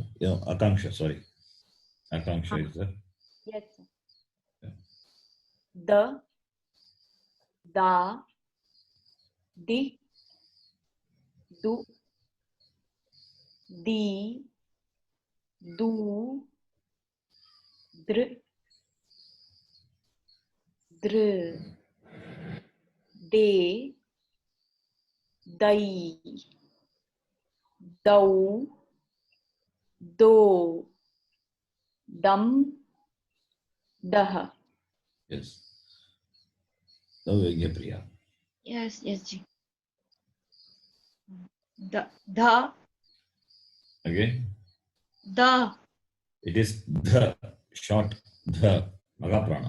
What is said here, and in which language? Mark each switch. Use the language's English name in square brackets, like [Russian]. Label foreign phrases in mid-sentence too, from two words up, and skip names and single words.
[English] Yeah, Akanksha, sorry. Akanksha is there. Yes, sir. Yeah. The, [Sanskrit] da, di, du, di, du, dr, dr, de, dai, dau, do, dum, dah. [English] Yes. Now Ignipriya. Yes, yes, Ji. The, Again. the, It is the, short, the, Mahaprana.